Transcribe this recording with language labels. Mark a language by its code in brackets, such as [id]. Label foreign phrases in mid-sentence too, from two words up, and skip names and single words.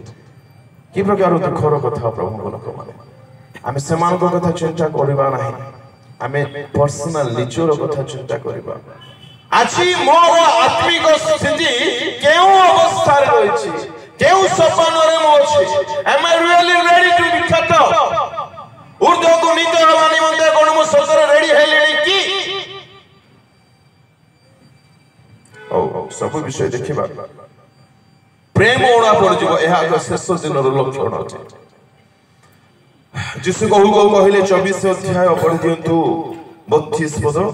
[or] କି ପ୍ରକାର ଦୁଃଖର କଥା ପ୍ରଭୁଙ୍କ ଲୋକମାନେ। ଆମେ ସେମାନଙ୍କ କଥା ଚିନ୍ତା କରିବା ନାହିଁ, ଆମେ ପର୍ସନାଲ ନିଜର କଥା ଚିନ୍ତା କରିବା। ଆଜି ମୋର ଆତ୍ମିକ ସ୍ଥିତି କେଉଁ ଅବସ୍ଥାରେ ରହିଛି, କେଉଁ ସପନରେ ମୁଁ ଅଛି? [en] am I really ready to be cut off? [or] ଉର୍ଦ୍ଧ୍ୱକୁ ନୀତ ହେବା ନିମନ୍ତେ କଣ ମୁଁ ସତରେ ରେଡି ହେଲିଣି କି? ସବୁ ବିଷୟ ଦେଖିବା। ପ୍ରେମ ଉଣା ପଡିଯିବ, ଏହା ଏକ ଶେଷ ଦିନର ଲକ୍ଷଣ ଅଟେ। ଯୀଶୁ କହୁ କହୁ କହିଲେ 24 ଅଧ୍ୟାୟ ପଢି ଦିଅନ୍ତୁ 32 ପଦ।